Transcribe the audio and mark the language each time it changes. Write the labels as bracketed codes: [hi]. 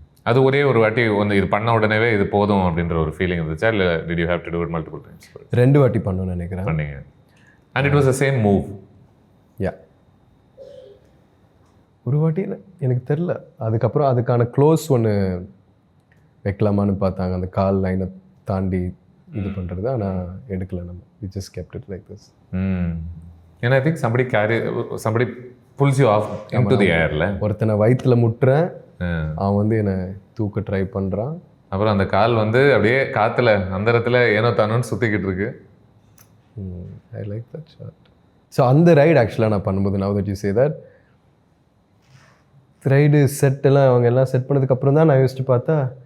[ta] அது ஒரே ஒரு வாட்டி வந்து இது பண்ண உடனேவே இது போதும் அப்படின்ற ஒரு ஃபீலிங் இருந்துச்சா, இல்லை [en] Did you have to do it multiple times? [ta] 2 வாட்டி பண்ணணும்னு நினைக்கிறேன். பண்ணீங்க. [en] And it was the same move. [ta] யா, ஒரு வாட்டி எனக்கு தெரில. அதுக்கப்புறம் அதுக்கான க்ளோஸ் ஒன்று வைக்கலாமான்னு பார்த்தாங்க, அந்த கால் லைனை தாண்டி இது பண்ணுறது. ஆனால் எடுக்கல, நம்ம [en] we just kept it like this. And I think somebody pulls you off into the airல. [ta] ஒருத்தனை வயிற்றுல முட்டுறேன், அவன் வந்து என்னை தூக்க ட்ரை பண்ணுறான். அப்புறம் அந்த கால் வந்து அப்படியே காற்றுல அந்த இடத்துல ஏனோ தானோன்னு சுற்றிக்கிட்டு இருக்கு. [en] I like that shot. [ta] So அந்த ரைடு ஆக்சுவலாக நான் பண்ணும்போது [en] now that you say that, [ta] ride செட்டெல்லாம் அவங்க எல்லாம் செட் பண்ணதுக்கப்புறம் தான் நான் யோசிச்சு பார்த்தா